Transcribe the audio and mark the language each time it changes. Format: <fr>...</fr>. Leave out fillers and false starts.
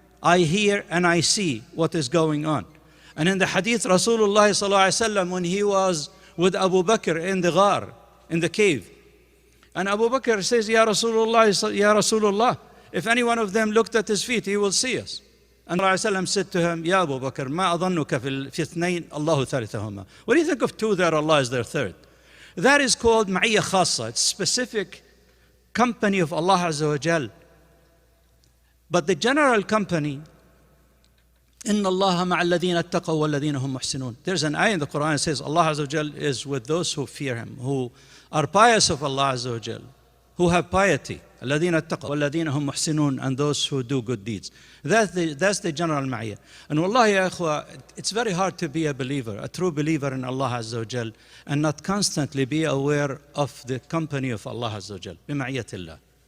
<en>I hear and I see what is going on. And in the hadith, Rasulullah sallallahu alaihi wasallam, when he was with Abu Bakr in the ghar, in the cave, and Abu Bakr says, Ya Rasulullah, if any one of them looked at his feet, he will see us. And Rasulullah said to him, Ya Abu Bakr,</en> <ar>ما أظنك في اثنين الله ثالثهما.</ar> <en>What do you think of two that Allah is their third? That is called</en> <ar>معية خاصة.</ar> <en>It's specific company of Allah Azza wa Jal. But the general company,</en> <ar>إن الله مع الذين اتقوا والذين هم محسنون.</ar> <en>There's an ayah in the Quran that says Allah Azza wa Jal is with those who fear Him, who are pious of Allah Azza wa Jal, who have piety.</en> <ar>الذين اتقوا والذين هم محسنون,</ar> <en>and those who do good deeds. That's the general ma'iyah. And wallahi ya ikhwa, it's very hard to be a believer, a true believer in Allah Azza wa Jal, and not constantly be aware of the company of Allah Azza wa Jal, bima'iyyatillah.</en>